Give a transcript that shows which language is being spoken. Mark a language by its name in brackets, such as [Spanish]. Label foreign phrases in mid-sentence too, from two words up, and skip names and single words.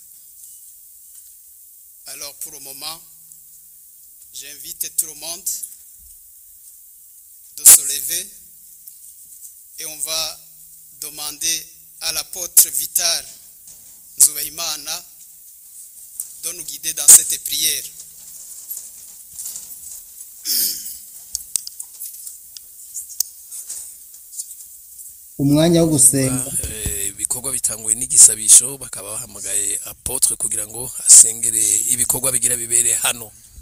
[French] Alors pour le moment, j'invite tout le monde de se lever et on va demander à l'apôtre Vital Nzubaimana de nous guider dans cette prière. [Rundi] umwanya wo gusenga ibikorwa bitanguye n'igisabisho bakaba bahamagaye apotre kugira ngo asengere ibikorwa bigira bibere hano.